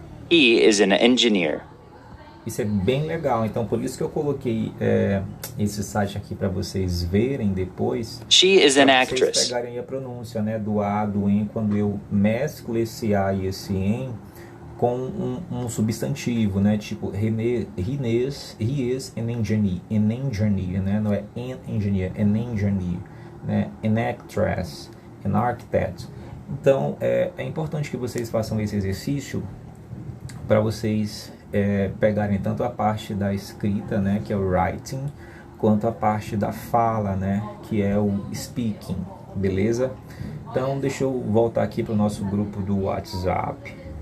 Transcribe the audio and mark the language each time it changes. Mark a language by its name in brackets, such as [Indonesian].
[English] He is an engineer. [Portuguese] Isso é bem legal, então por isso que eu coloquei esse site aqui para vocês verem depois. [English] She is an [Portuguese] Para [English] actress. [Portuguese] vocês pegarem a pronúncia, né, do A, do em, quando eu mesclo esse A e esse em, com um substantivo, né? Tipo, [English] he is an engineer, [Portuguese] né? Não é [English] an engineer, an engineer, [Portuguese] né? [English] An actress, an architect. [Portuguese] Então, é importante que vocês façam esse exercício para vocês pegarem tanto a parte da escrita, né? Que é o writing, quanto a parte da fala, né? Que é o speaking, beleza? Então, deixa eu voltar aqui para o nosso grupo do WhatsApp.